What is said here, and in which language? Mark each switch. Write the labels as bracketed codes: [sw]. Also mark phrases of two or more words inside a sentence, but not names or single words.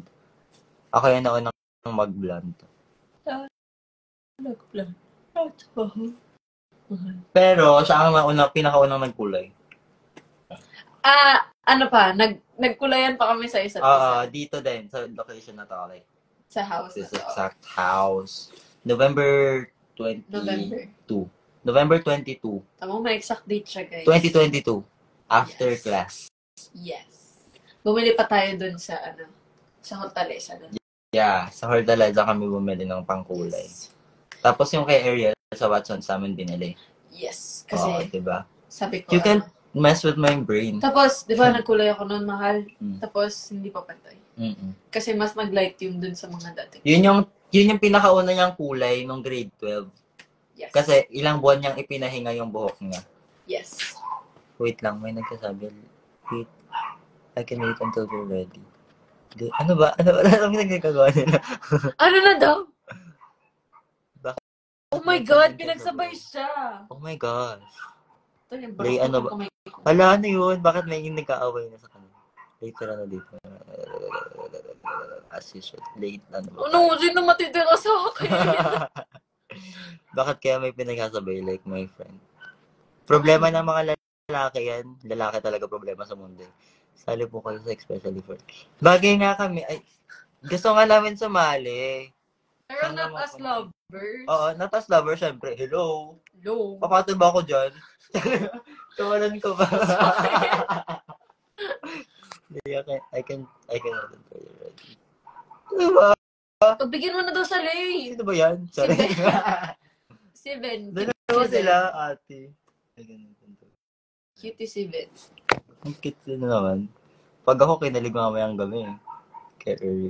[tl] Ako yung naunang mag-blonde. Nag-blonde. Pero, siya ang pinakaunang nagkulay. Ano pa? Nagkulayan pa kami sa isa't Oo, isa. dito din, sa location na to. Like, Sa house this na to. [en] exact house. [tl] November 22. November 22. Tama, may [en] exact date [tl] siya, guys. 2022. After Yes. class. Yes. Bumili pa tayo dun sa, sa Hortaleza. Yeah, sa Hortaleza kami bumili ng pangkulay. Yes. Tapos yung kay Ariel sa Watson sa amin binili. Yes. Oo, Kasi, diba? sabi ko, [en] You can mess with my brain. [tl] Tapos, di ba, nagkulay ako noon, mahal. Mm. Tapos, hindi pa pantay. Mm-mm. Kasi mas nag-light yung dun sa mga dati. Yun yung pinakauna niyang kulay nung grade 12. Yes. Kasi ilang buwan niyang ipinahinga yung buhok niya. Yes. Wait lang, may nagsasabi. [en] Wait, I can wait until we're ready. [tl] Ano ba? Ano nagkagawa nila? Ano na daw? Bakit? [en] Oh my God, [tl] pinagsabay siya. [en] Oh my gosh. [tl] Ito yung Lay, ano ba? kamay ko. Wala, ano yun? Bakit may nagkaaway na sa kanila? Later na dito. [en] As usual. [tl] Late na ba? Ano, sino matitira sa akin? Bakit kaya may pinagsasabay [en] like my friend? [tl] Problema ng mga lalaki yan. Lalaki talaga problema sa mundo. Sali po kayo sa especially for... Bagay nga kami. Ay, gusto nga namin sumali. Pero [en] not as lovers. [tl] Oo, [en] not as lover, [tl] syempre. Hello. No. Papatol ba ako dyan? Tawanan ko ba? [en] I can hold for you ready. [tl] Diba? Pagbigyan mo na daw sa Lay. Sino ba yan? Sorry. Si Ben. Dalawa sila, ate. Cutie si Ben. Ang cute na naman. Pag ako, kinalig mamayang gabi. Kaya early.